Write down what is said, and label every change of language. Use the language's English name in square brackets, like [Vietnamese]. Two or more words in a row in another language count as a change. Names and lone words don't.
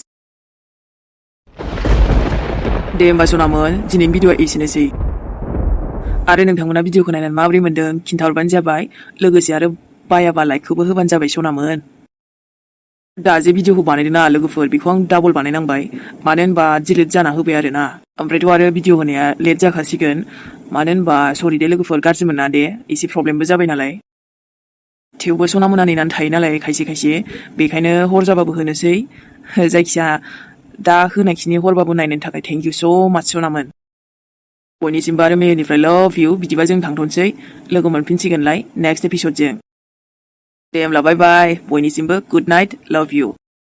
[Bodo] दे होमबा सनामोन दिनैनि भिडिअ'आ एसेनोसै आरो नोंथांमोना भिडिअ'खौ नायनानै माबोरै मोन्दों खिन्थाहरबानो जाबाय लोगोसे आरो बायाबा लाइकखौबो होबानो जाबाय सनामोन दा जे भिडिअ'खौ बानायदों ना लोगोफोर बेखौ आं डाबल बानायनांबाय मानो होनबा डिलिट जाना होबाय आरो ना ओमफ्रायथ' आरो भिडिअ होनाया लेट जाखासिगोन मानो होनबा सरि दे लोगोफोर गाज्रि मोना दे एसे प्रब्लेमबो जाबाय नालाय थेवबो सनामोना नेनानै थायो नालाय खायसे बेखायनो हर जाबाबो होनोसै जायखिया दा होनायखिनि हरबाबो नायनायनि थाखाय [English] thank you so much [Bodo] सनामोन बयनिसिमबो आरो मेहेरनिफ्राय [English] love you [Bodo] बिदिबा जों थांथ'नोसै लोगो मोनफिनसिगोनलाय [English] next episode [Bodo] जों दे होमब्ला बाय बाय बयनिसिमबो [English] good night love you